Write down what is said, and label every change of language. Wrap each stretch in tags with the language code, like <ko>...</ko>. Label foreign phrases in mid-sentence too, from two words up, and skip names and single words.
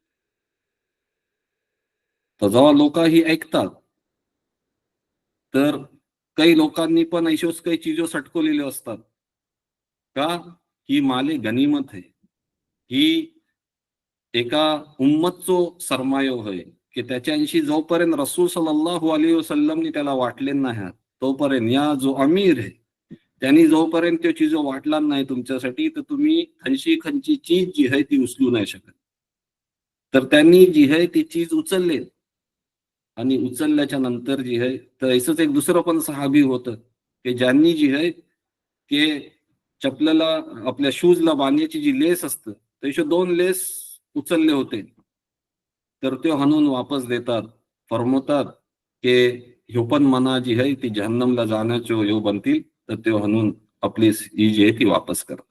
<mr>तर जेव्हा लोक ही ऐकतात तर काही लोकांनी पण ऐशोच काही चिजो सटकवलेले असतात का ही माले गनिमत आहे ही एका उम्मतचो सरमायो होय की त्याच्याशी जोपर्यंत रसूल</mr> <ar>صلى الله عليه وسلم</ar> <mr>त्याला वाटले नाही तोपर्यंत या जो अमीर आहे त्यांनी जोपर्यंत तो चीज वाटला नाही तुमच्यासाठी तर तुम्ही खंची खंची चीज जी आहे ती उचलू नाही शकत. तर त्यांनी जी आहे ती चीज उचलले आणि उचलल्याच्या नंतर जी आहे तर असंच एक दुसरं पण सहाबी होतं की ज्यांनी जी आहे की चपल्याला आपल्या शूजला बांधण्याची जी लेस असतं त्याचे 2 लेस उचलले होते तर ते हाणून वापस देतात फरमवतात की ह्यो पण मना जी आहे ती जहन्नमला जाण्याचो ह्यो बनतील तर ते हाणून आपली ही जी आहे ती वापस करतात.</mr>